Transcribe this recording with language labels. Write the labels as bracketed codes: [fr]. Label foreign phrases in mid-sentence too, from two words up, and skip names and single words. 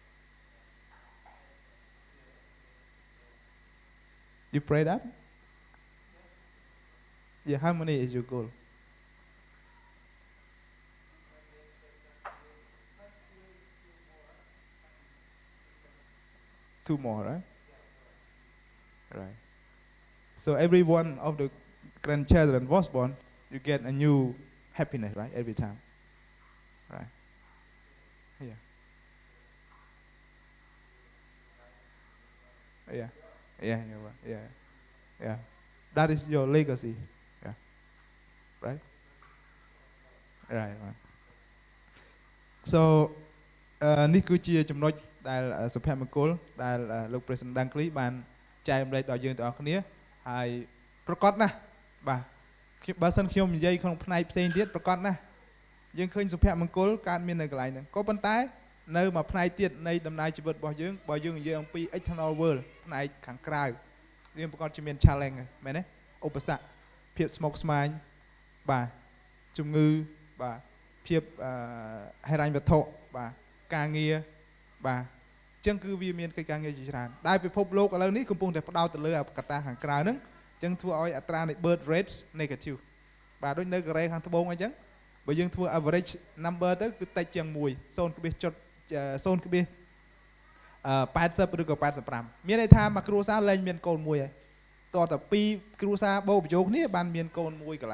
[en] you pray that yeah how many is your goal 2 more right so every one of the grandchildren was born you get a new happiness right every time right yeah yeah that is your legacy yeah right so [km] នេះគឺជាចំណុចដែលសុភមង្គលដែលលោក President Dankli បានចែករំលែកដល់យើងទាំងអស់គ្នាហើយប្រកបណាស់បាទបើសិនខ្ញុំ និយាយក្នុងផ្នែកផ្សេងទៀតប្រកបណាស់យើងឃើញសុភមង្គលកើតមាននៅកន្លែងហ្នឹងក៏ប៉ុន្តែនៅមួយផ្នែកទៀតនៃដំណើរជីវិត របស់យើងបើយើងនិយាយអំពី [en] external world [km] ផ្នែកខាងក្រៅវាប្រកបជាមាន challenge មែនទេឧបសគ្គភាពស្មុគស្មាញបាទជំងឺបាទភាពហិរញ្ញវត្ថុបាទការងារបាទអញ្ចឹងគឺវាមានកិច្ចការងារជាច្រើនដែលពិភពលោកឥឡូវនេះកំពុងតែផ្ដោតទៅលើកត្តាខាងក្រៅហ្នឹងអញ្ចឹងធ្វើឲ្យអត្រានៃ [en] birth rate negative [km] បាទដូចនៅកូរ៉េខាងត្បូងអញ្ចឹងបើយើងធ្វើ [en] average number [km] ទៅគឺតិចជាង1 0.80 ឬក៏85មានន័យថាមួយគ្រួសារលែងមានកូនមួយហើយតោះតែ2គ្រួសារបូកបញ្ចូលគ្នាបានមានកូនមួយកន្លះ